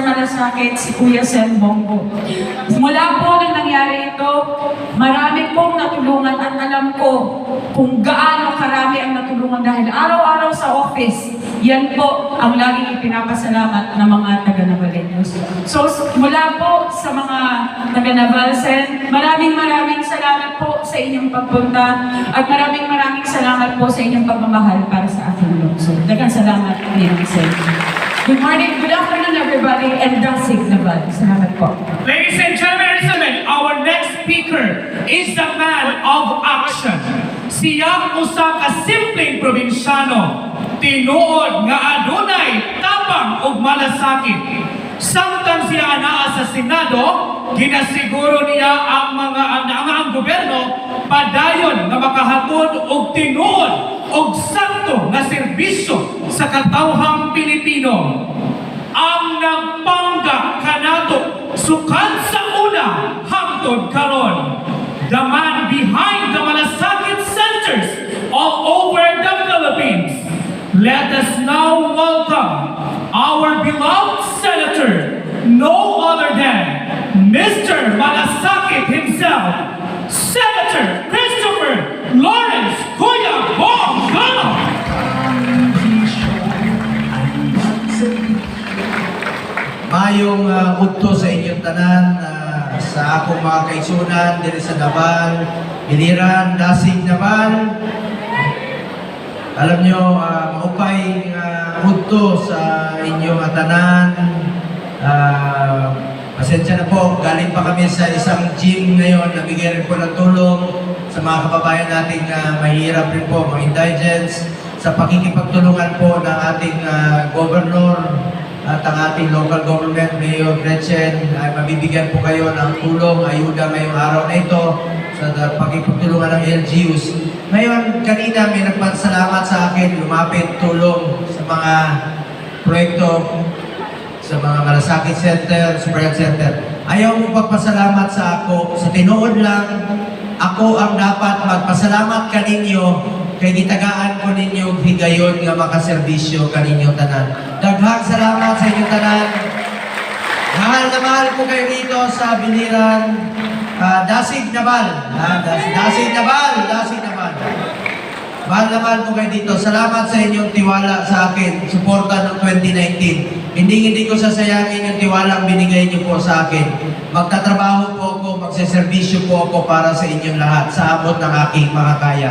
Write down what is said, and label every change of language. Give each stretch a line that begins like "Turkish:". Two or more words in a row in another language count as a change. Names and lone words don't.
Filipino: Malasakit si Kuya Sen Bongo. Mula po nang nangyari ito, marami pong natulungan at alam ko kung gaano karami ang natulungan dahil araw-araw sa office, yan po ang laging ipinapasalamat ng mga taga-Navaleños. So, mula po sa mga taga-Naval, Sen, maraming salamat po sa inyong pagpunta at maraming salamat po sa inyong pagmamahal para sa ating lungsod.
Cebuano: Daghang salamat,
English: Ninang Sen. Good morning, good afternoon everybody, and Dasig Naval.
Filipino: Salamat po.
English: Ladies and gentlemen, our next speaker is a man of action.
Cebuano: Siya usa ka simpleng probinsyano, tinuod nga adunay tapang ug malasakit. Samtang siya anaa sa Senado, ginasiguro niya ang ang gobyerno padayon nga makahatod og tinuod og sakto nga serbisyo sa katawhang Pilipino. Ang nagpangga kanato sukad sa una hangtod karon.
English: The man behind the Malasakit centers all over the Philippines. Let us now welcome our beloved Senator, no other than Mr. Malasakit himself, Senator Christopher Lawrence Kuya Bongo.
Waray: Mayong udto sa inyong tanan, sa akong mga kaisunan diri sa Naval, Biliran, Dasig Naval.
Filipino: Alam nyo,
Waray: maupay udto sa inyong tanan.
Filipino: Pasensya na po, galing pa kami sa isang gym ngayon, nabigyan rin po ng tulong sa mga kababayan nating mahirap rin po, mga indigents, sa pakikipagtulungan po ng ating governor at ang ating
English: local government,
Filipino: Mayor Gretchen, ay mabibigyan po kayo ng tulong, ayuda ngayong araw na ito sa pakikipagtulungan ng LGUs. Ngayon, kanina may nagpasalamat sa akin, lumapit tulong sa mga proyekto sa mga Malasakit Center, Super Health Center.
Cebuano: Ayaw mo pagpasalamat sa ako, sa tinuod lang, ako ang dapat magpasalamat kaninyo kay gitagaan ko ninyo higayon nga makaserbisyo kaninyo tanan. Daghang salamat sa inyong tanan.
Filipino: Mahal na mahal ko kayo dito
Cebuano: sa Biliran, Dasig Naval. Dasig Naval, Dasig Naval.
Filipino: Mahal na mahal ko kayo dito. Salamat sa inyong tiwala sa akin, suporta noong 2019. Hindi ko sasayangin yung tiwala ang binigay niyo po sa akin. Magtatrabaho po ako, magseservisyo po ako para sa inyong lahat, sa abot ng aking makakaya.